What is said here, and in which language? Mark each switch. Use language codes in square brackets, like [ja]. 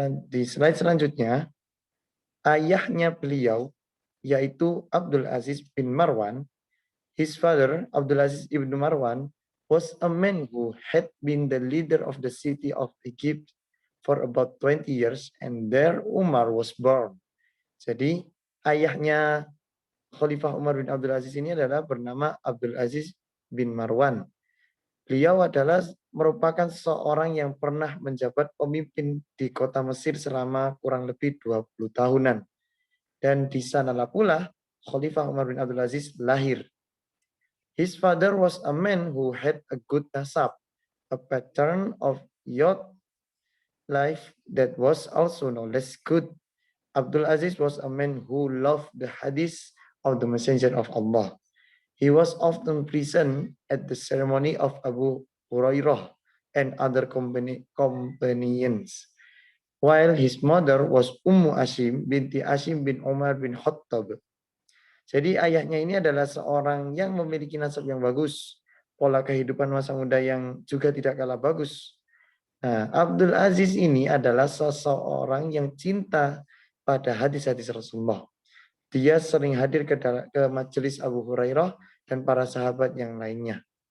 [id] Di slide selanjutnya, ayahnya beliau yaitu Abdul Aziz bin Marwan. [en] His father, Abdul Aziz ibn Marwan, was a man who had been the leader of the city of Egypt for about 20 years, and there Umar was born. [id] Jadi ayahnya Khalifah Umar bin Abdul Aziz ini adalah bernama Abdul Aziz bin Marwan. Beliau adalah merupakan seorang yang pernah menjabat pemimpin di kota Mesir selama kurang lebih 20 tahunan. Dan di sanalah pula Khalifah Umar bin Abdul Aziz lahir. [en] His father was a man who had a good nasab, a pattern of youth life that was also known as good. Abdul Aziz was a man who loved the hadith of the Messenger of Allah. He was often present at the ceremony of Abu Hurairah and other companions. While his mother was Ummu Ashim binti Ashim bin Umar bin Khattab. [id] Jadi ayahnya ini adalah seorang yang memiliki nasab yang bagus, pola kehidupan masa muda yang juga tidak kalah bagus. Nah, Abdul Aziz ini adalah seseorang yang cinta pada hadis-hadis Rasulullah. Dia sering hadir ke majelis Abu Hurairah dan para sahabat yang lainnya.